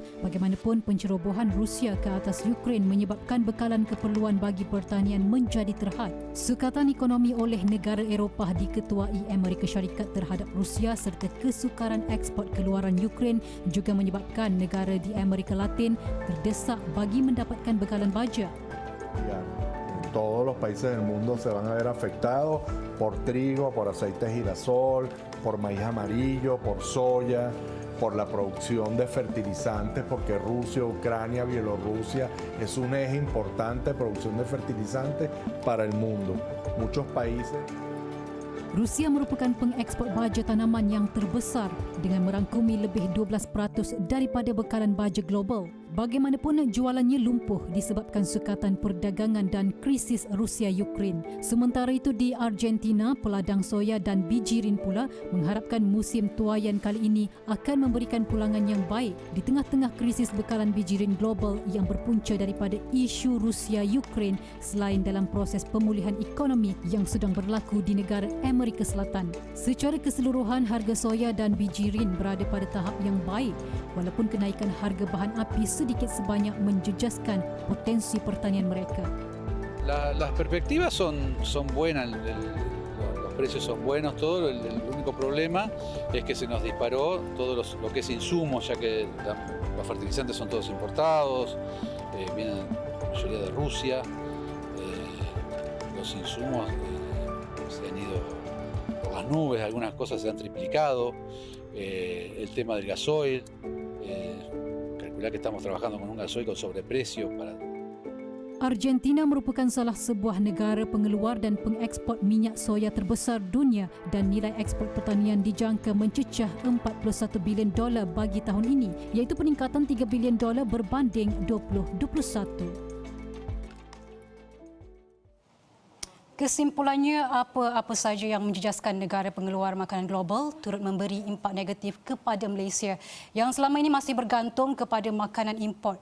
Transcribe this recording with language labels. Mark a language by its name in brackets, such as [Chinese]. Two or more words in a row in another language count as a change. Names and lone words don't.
[Malay] Bagaimanapun, pencerobohan Rusia ke atas Ukraine menyebabkan bekalan keperluan bagi pertanian menjadi terhad. Sukatan ekonomi oleh negara Eropah diketuai Amerika Syarikat terhadap Rusia serta kesukaran ekspor keluaran Ukraine juga menyebabkan negara di Amerika Latin terdesak bagi mendapatkan bekalan baja. [Spanish] Todos los países del mundo se van a ver afectados por trigo, por aceite de girasol, por maíz amarillo, por soya, por la producción de fertilizantes, porque Rusia, Ucrania, Bielorrusia es un eje importante de producción de fertilizantes para el mundo. Muchos países. [Malay] Rusia merupakan pengeksport baja tanaman yang terbesar dengan merangkumi lebih 12% daripada bekalan baja global. Bagaimanapun, jualannya lumpuh disebabkan sukatan perdagangan dan krisis Rusia-Ukraine. Sementara itu, di Argentina, peladang soya dan bijirin pula mengharapkan musim tuaian kali ini akan memberikan pulangan yang baik di tengah-tengah krisis bekalan bijirin global yang berpunca daripada isu Rusia-Ukraine selain dalam proses pemulihan ekonomi yang sedang berlaku di negara Amerika Selatan. Secara keseluruhan, harga soya dan bijirin berada pada tahap yang baik walaupun kenaikan harga bahan api sedikit sebanyak menjejaskan potensi pertanian mereka. [Spanish] Las perspectivas son buenas, los precios son buenos, todo. El único problema es que se nos disparó todo lo que es insumos, ya que los fertilizantes son todos importados, vienen la mayoría de Rusia, los insumos se han ido por las nubes, algunas cosas se han triplicado, el tema del gasoil, calcular que estamos trabajando con un gasoil con sobreprecio para. [Malay] Argentina merupakan salah sebuah negara pengeluar dan pengeksport minyak soya terbesar dunia dan nilai ekspor pertanian dijangka mencecah $41 bilion bagi tahun ini, iaitu peningkatan $3 bilion berbanding 2021. Kesimpulannya, apa saja yang menjejaskan negara pengeluar makanan global turut memberi impak negatif kepada Malaysia yang selama ini masih bergantung kepada makanan import.